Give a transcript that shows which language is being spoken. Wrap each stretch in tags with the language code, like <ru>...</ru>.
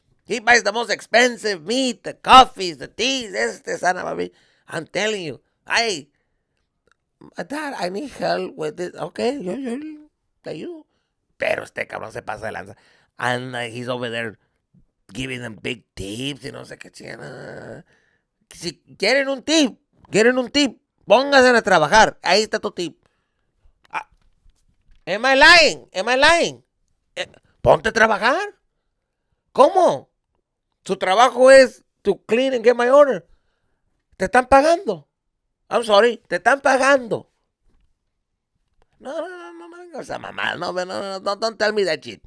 <en>He buys the most expensive meat, the coffees, the teas.</en> <es>Este sana,</es> <en>baby. I'm telling you. Dad, I need help with this.</en> <es>Okay, yo te ayudo. Pero este cabrón se pasa de lanza.</es> <en>And he's over there giving them big tips</en> <es>y no sé qué chingada. Si quieren un tip, pónganse a trabajar. Ahí está tu tip.</es> <en>Am I lying?</en> <es>Ponte a trabajar. ¿Cómo? Su trabajo es</es> <en>to clean and get my order.</en> <es>Te están pagando.</es> <en>I'm sorry,</en> <es>te están pagando. No, o sea, mamá, no,</es> <en>don't tell me that shit.</en>